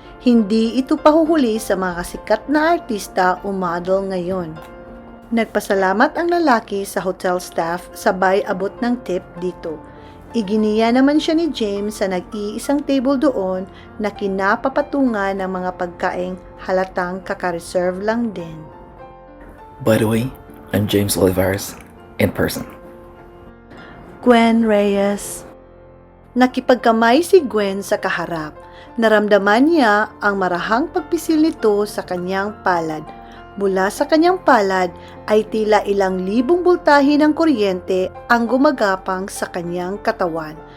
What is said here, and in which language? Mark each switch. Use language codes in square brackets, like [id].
[tl] Hindi ito pahuhuli sa mga sikat na artista o model ngayon. Nagpasalamat ang lalaki sa hotel staff sabay abot ng tip dito. Iginiya naman siya ni James sa nag-iisang table doon na kinapapatungan ng mga pagkaing halatang kaka-reserve lang din. [en] By the way, I'm James Olivares, in person. Gwen Reyes. [tl] Nakipagkamay si Gwen sa kaharap. Naramdaman niya ang marahang pagpisil nito sa kanyang palad. Mula sa kanyang palad ay tila ilang libong boltahe ng kuryente ang gumagapang sa kanyang katawan.